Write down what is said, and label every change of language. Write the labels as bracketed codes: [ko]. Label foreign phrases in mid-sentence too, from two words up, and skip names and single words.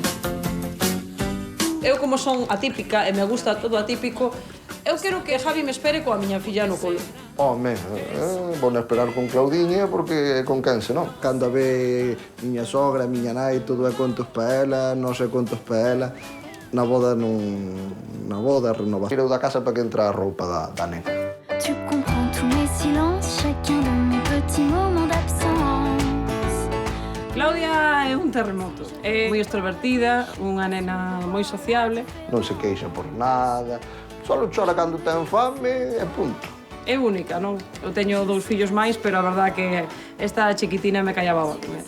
[gl] Eu, como son atípica e me gusta todo atípico, eu quero que Javi me espere coa miña filla no colo. Home, vou esperar con Claudiña porque con quen se non. Cando ve miña sogra, miña nai, todo é contos pa ela, non sei contos pa ela. Na boda renova. Tireu da casa para que entra a roupa da nena. [fr] Tu comprends tous mes silences, chacun de mes petits moments d'absence. [gl] Claudia é un terremoto. É moi extrovertida, unha nena moi sociable. Non se queixa por nada. Solo chora cando ten fame e punto. É única, non? Eu teño 2 fillos máis, pero a verdad que esta chiquitina me callaba a primera.